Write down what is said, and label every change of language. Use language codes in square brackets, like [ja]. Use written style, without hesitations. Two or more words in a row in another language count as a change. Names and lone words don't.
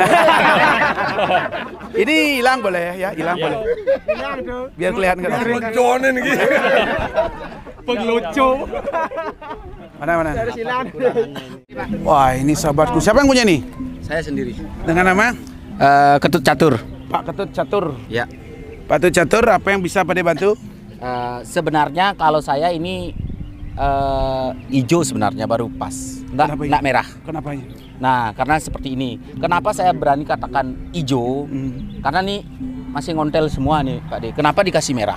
[id] Ini hilang boleh ya, hilang boleh. Biar kelihatan kan. Pengelucuan ini. Pengelucu. Mana? Wah, ini sahabatku. Siapa yang punya nih? Saya sendiri. Dengan nama? Ketut Catur. Pak Ketut Catur. Ya. Pak Ketut Catur, apa yang bisa Pak De bantu? Sebenarnya kalau saya ini hijau sebenarnya baru pas. Enggak merah. Kenapa? Nah, karena seperti ini. Kenapa saya berani katakan hijau? Karena nih masih ngontel semua nih Pak De. Kenapa dikasih merah?